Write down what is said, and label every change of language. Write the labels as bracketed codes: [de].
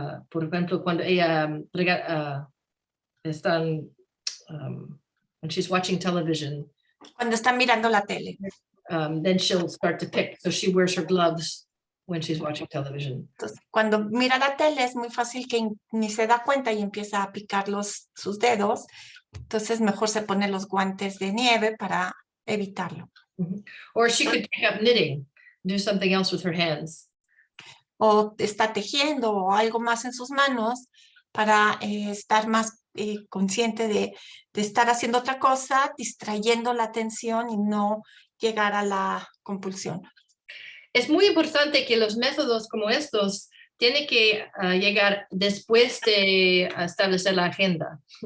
[es] Por ejemplo, cuando ella están, [en] when she's watching television. [es] Cuando está mirando la tele. [en] Then she'll start to pick, so she wears her gloves when she's watching television. [es] Entonces, cuando mira la tele es muy fácil que ni se da cuenta y empieza a picar sus dedos. Entonces mejor se pone los guantes de nieve para evitarlo. [en] Or she could take up knitting, do something else with her hands. [es] O está tejiendo o algo más en sus manos para estar más consciente de estar haciendo otra cosa, distrayendo la atención y no llegar a la compulsión. Es muy importante que los métodos como estos tienen que llegar después de establecer la agenda.